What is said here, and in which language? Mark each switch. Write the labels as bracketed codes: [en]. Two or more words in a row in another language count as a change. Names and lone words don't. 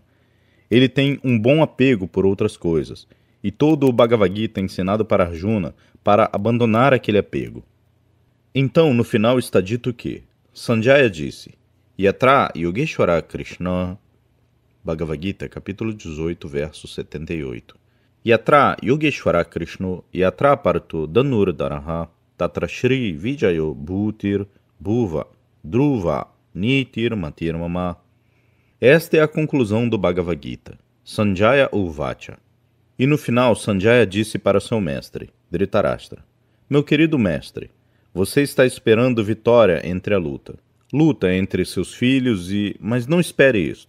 [pt] Ele tem um bom apego por outras coisas, e todo o Bhagavad Gita é ensinado para Arjuna para abandonar aquele apego. Então, no final está dito que Sanjaya disse: [sa] यत्र योगेश्वर कृष्ण, Bhagavad Gita, [pt] capítulo 18, verso 78. [sa] यत्र योगेश्वर कृष्ण, यत्र पार्थो धनुर्धरः, तत्र श्री विजयो भूतिर् भुवा ध्रुवा नीतिर् मतिर् मम. [pt] Esta é a conclusão do Bhagavad Gita. [sa] सञ्जय उवाच. [pt] E no final, Sanjaya disse para seu mestre, Dhritarashtra: Meu querido mestre, você está esperando vitória entre a luta. Luta entre seus filhos mas não espere isto.